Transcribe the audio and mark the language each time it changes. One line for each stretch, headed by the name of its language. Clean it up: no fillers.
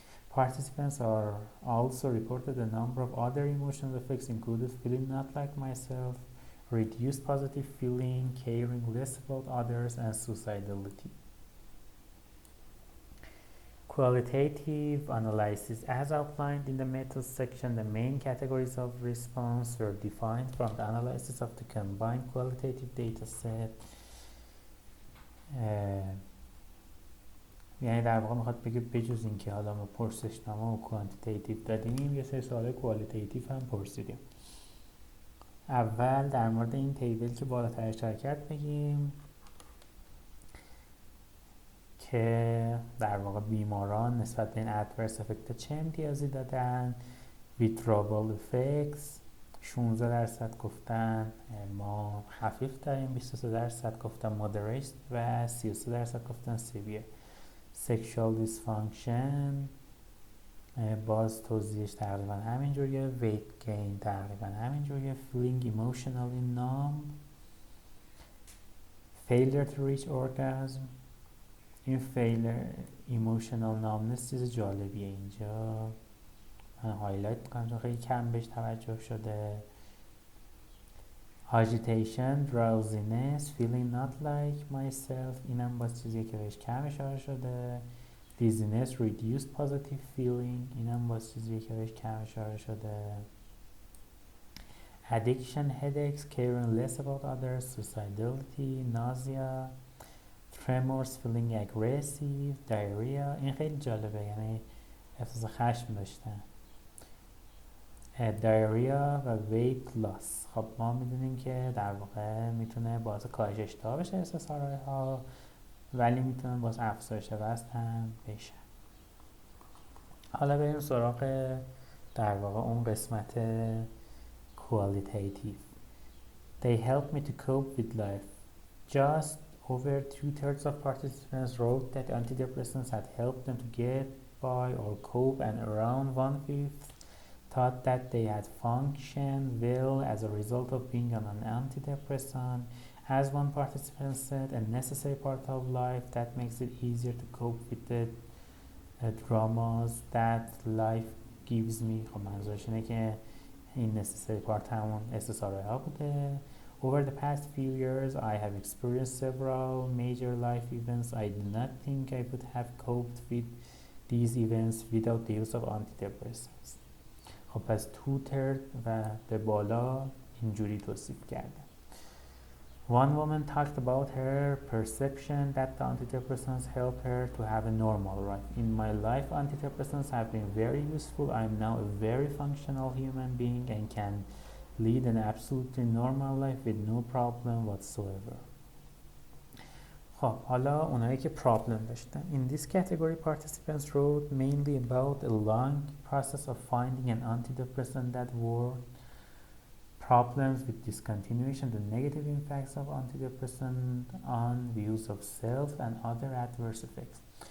English: Participants are also reported a number of other emotional effects, included feeling not like myself, reduced positive feeling, caring less about others, and suicidality. Qualitative analysis. As outlined in the methods section, the main categories of response were defined from the analysis of the combined qualitative data set.
Persian: یعنی در واقع میخواد بگه بجز این که حالا ما پرسشنامه و کوانتیتیتیو دادیم، یه سری سوال کوالیتیتیو هم پرسیدیم. اول در مورد این تیبل که بالاتر اشاره کرد بگیم که در واقع بیماران نسبت به این adverse effect چه امتیازی دادن.
English: withdrawal effects
Persian: 16% گفتن ما خفیف داریم، 23% گفتن moderate و 33% گفتن severe. sexual dysfunction باز توضیحش تقریبا همینجوریه.
English: weight gain
Persian: تقریبا همینجوریه.
English: feeling emotionally numb. failure to reach orgasm.
Persian: این
English: failure emotional numbness
Persian: چیز جالبیه اینجا من هایلایت میکنم چون خیلی کم بهش توجه شده.
English: agitation, drowsiness, feeling not like myself
Persian: اینم باز چیزیه که بهش کم اشاره شده.
English: dizziness, reduced positive feeling
Persian: اینم باز چیزیه که بهش کم اشاره شده.
English: addiction, headaches, caring less about others, suicidality, nausea, tremors, feeling aggressive, diarrhea
Persian: این خیلی جالبه، یعنی احساس خشم داشتن. دیاریا و ویت لاس. خب ما میدونیم که در واقع میتونه باعث کاهش اشتها بشه SSRI ها، ولی میتونه باعث افزایش وزن هم بشه. حالا بریم سراغ در واقع اون قسمت qualitative.
English: They help me to cope with life. Just over 2/3 of participants wrote that antidepressants had helped them to get by or cope, and around 1/5 thought that they had functioned well as a result of being on an antidepressant. As one participant said, a necessary part of life that makes it easier to cope with the dramas that life gives me.
Persian: خب منظورش اینه که این
English: necessary part
Persian: همون SSRI ها بوده.
English: Over the past few years, I have experienced several major life events. I do not think I would have coped with these events without the use of antidepressants.
Persian: خب پس 2/3 و به بالا اینجوری توصیف کردن.
English: One woman talked about her perception that the antidepressants help her to have a normal life. In my life, antidepressants have been very useful. I am now a very functional human being and can lead an absolutely normal life with no problem whatsoever.
Persian: خب حالا اونایی که problem داشتن.
English: In this category, participants wrote mainly about a long process of finding an antidepressant that worked, problems with discontinuation, the negative impacts of antidepressant on views of self and other adverse effects.